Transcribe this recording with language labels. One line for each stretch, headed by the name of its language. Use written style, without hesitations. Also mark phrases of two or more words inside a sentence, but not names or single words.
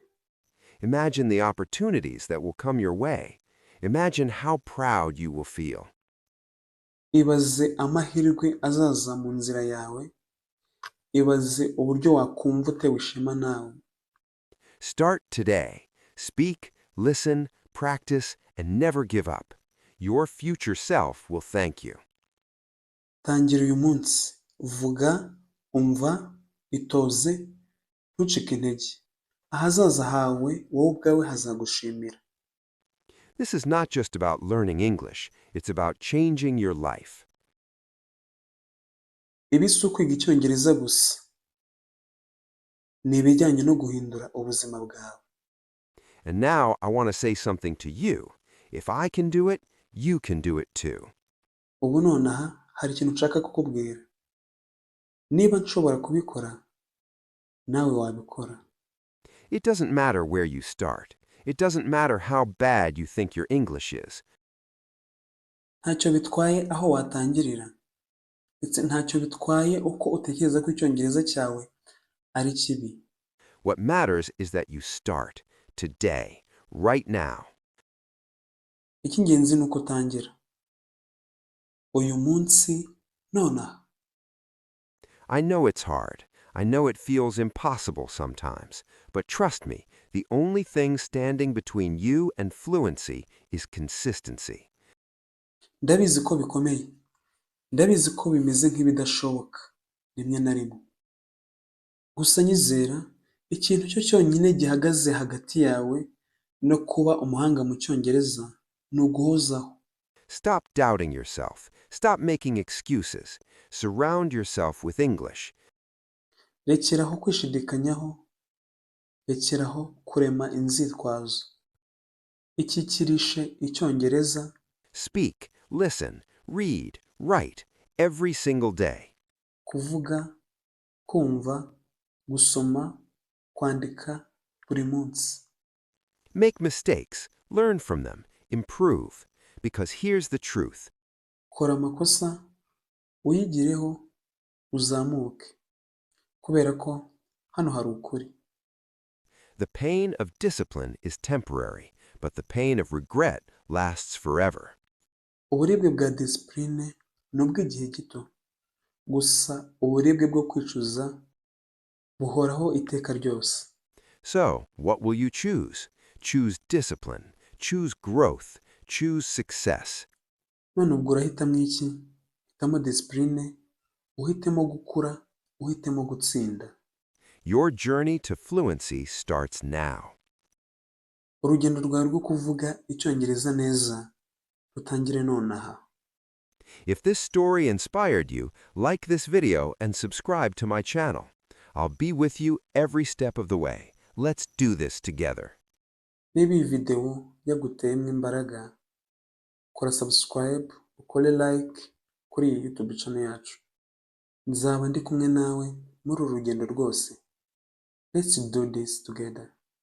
English: Imagine the opportunities that will come your way. Imagine how proud you will feel.
Kinyarwanda: Ibaze amahirwe azaza mu nzira yawe. Ibaze uburyo wakumva utewe ishema nawe.
English: Start today. Speak, listen, practice, and never give up. Your future self will thank you.
Kinyarwanda: Tangira uyu munsi. Vuga, umva, itoze, ntucike intege. Ahazaza hawe wowe ubwawe hazagushimira.
English: This is not just about learning English. It's about changing your life.
Kinyarwanda: Ibi si ukwiga Icyongereza gusa. Ni ibijyanye no guhindura ubuzima bwawe.
English: And now I want to say something to you. If I can do it, you can do it too.
Kinyarwanda: Ubu nonaha hari ikintu nshaka kukubwira. Niba nshobora kubikora, nawe wabikora.
English: It doesn't matter where you start. It doesn't matter how bad you think your English is.
Kinyarwanda: Ntacyo bitwaye aho watangirira. Ndetse ntacyo bitwaye uko utekereza ko Icyongereza cyawe ari kibi.
English: What matters is that you start today, right now.
Kinyarwanda: Icy'ingenzi ni uko utangira. Uyu munsi nonaha.
English: I know it's hard. I know it feels impossible sometimes. But trust me, the only thing standing between you and fluency is consistency.
Kinyarwanda: Ndabizi ko bikomeye. Ndabizi ko bimeze nk'ibidashoboka rimwe na rimwe. Gusa nyizera ikintu cyo cyonyine gihagaze hagati yawe no kuba umuhanga mu Cyongereza ni uguhozaho.
English: Stop doubting yourself. Stop making excuses. Surround yourself with English.
Kinyarwanda: Rekeraho kwishidikanyaho. Rekeraho kurema inzitwazo. Ikikirishe Icyongereza.
English: Speak, listen, read, write every single day.
Kinyarwanda: Kuvuga, kumva, gusoma, kwandika buri munsi.
English: Make mistakes, learn from them, improve. Because here's the truth.
Kinyarwanda: Kora amakosa uyigireho uzamuke kubera ko hano hari ukuri.
English: The pain of discipline is temporary, but the pain of regret lasts forever.
Kinyarwanda: Uburibwe bwa disipurine ni ubw'igihe gito, gusa uburibwe bwo kwicuza buhoraho iteka ryose.
English: So, what will you choose? Choose discipline, choose growth, choose success.
Kinyarwanda: None ubwo urahitamo iki? Hitamo disipurine, uhitemo gukura, uhitemo gutsinda.
English: Your journey to fluency starts now.
Kinyarwanda: Urugendo rwawe rwo kuvuga Icyongereza neza rutangire nonaha.
English: If this story inspired you, like this video and subscribe to my channel. I'll be with you every step of the way. Let's do this together.
Kinyarwanda: Niba iyi video yaguteyemo imbaraga, kora subscribe, ukore like kuri iyi
English: YouTube channel
Kinyarwanda: yacu. Nzaba ndi kumwe nawe muri uru rugendo rwose.
English: Let's do this together.